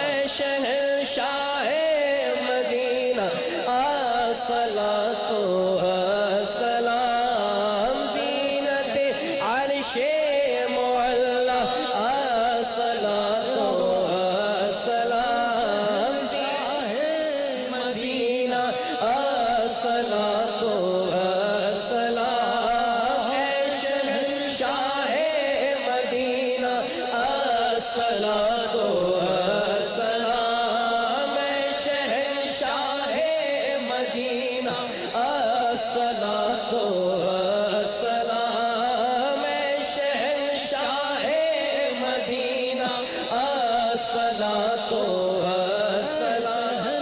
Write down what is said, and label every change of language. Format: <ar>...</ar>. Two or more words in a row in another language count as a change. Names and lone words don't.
<ur>شہنشاہ مدینہ</ur> <ar>الصلاة والسلام</ar> <ur>زینت عرش معلیٰ</ur> <ar>الصلاة والسلام</ar> <ur>شاہ مدینہ</ur> <ar>الصلاة والسلام</ar> <ur>شہنشاہ مدینہ الصلاة والسلام شہنشاہ مدینہ</ur> <ar>الصلاة والسلام</ar> <ur>شہنشاہ مدینہ</ur> <ar>الصلاة والسلام</ar>